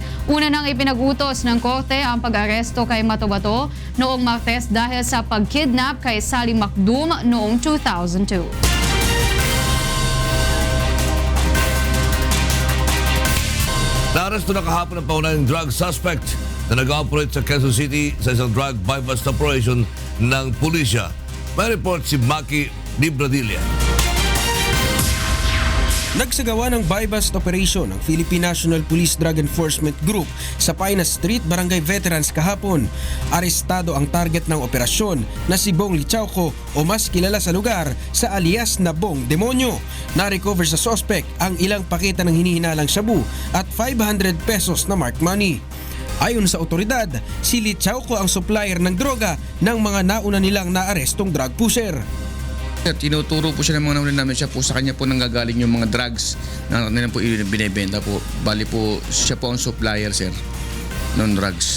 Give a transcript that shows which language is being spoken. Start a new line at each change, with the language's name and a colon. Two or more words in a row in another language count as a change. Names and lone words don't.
Filipino: Una nang ipinag-utos ng korte ang pag-aresto kay Matobato noong Martes dahil sa pag-kidnap kay Sally Macdum noong 2002. Naaresto na kahapon ang paunahing
English: drug suspect
Filipino: na nag-operate sa Quezon City sa isang
English: drug buy-bust operation
Filipino: ng pulisya. May report si Maki Libradilla. Nagsagawa ng
English: buy-bust operation
Filipino: ng Philippine National Police Drug Enforcement Group sa Painas Street, Barangay Veterans kahapon. Arestado ang target ng operasyon na si Bong Lichauco o mas kilala sa lugar sa alias na Bong Demonyo. Na-recover sa suspect ang ilang paketa ng hinihinalang shabu at 500 pesos na
English: marked money.
Filipino: Ayon sa otoridad, si Lichauco ang supplier ng droga ng mga nauna nilang naarestong
English: drug pusher.
Filipino: Tinuturo po siya ng mga nauna namin, siya po sa kanya po nanggagaling yung mga drugs na nila po binibenta po. Bali po siya po ang supplier, sir, ng drugs.